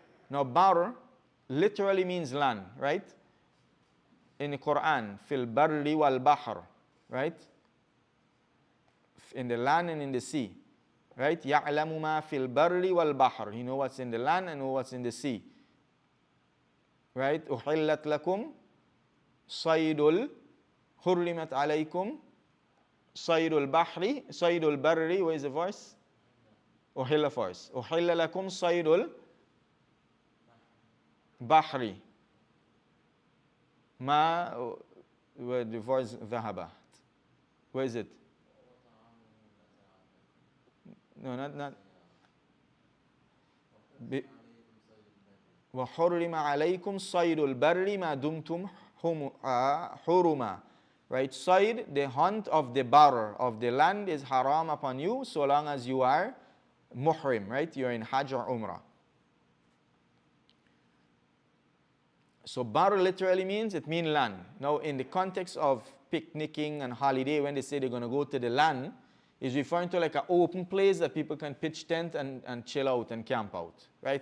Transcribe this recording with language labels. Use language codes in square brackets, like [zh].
[en] Now bar literally means land, right? In the Quran, [ar] fil barri wal bahr, [en] right? In the land and in the sea, right? [ar] يعلم ما في البر والبحر. [en] You know what's in the land and know what's in the sea, right? [ar] أحلت لكم صيد حرمت عليكم صيد البحر صيد البر. [en] Where is the verse? أحل first. [ar] أحل لكم صيد البحر ما [en] Where the voice [ar] ذهب. [en] Where is it? No, not. [ar] وحرم عليكم صيد البر ما دمتم حرما. [en] Right? Sayd, the hunt of the bar, of the land, is haram upon you so long as you are muhrim, right? You're in Hajj or Umrah. So bar literally means, it means land. Now in the context of picnicking and holiday, when they say they're going to go to the land, is referring to like an open place that people can pitch tent and chill out and camp out. Right?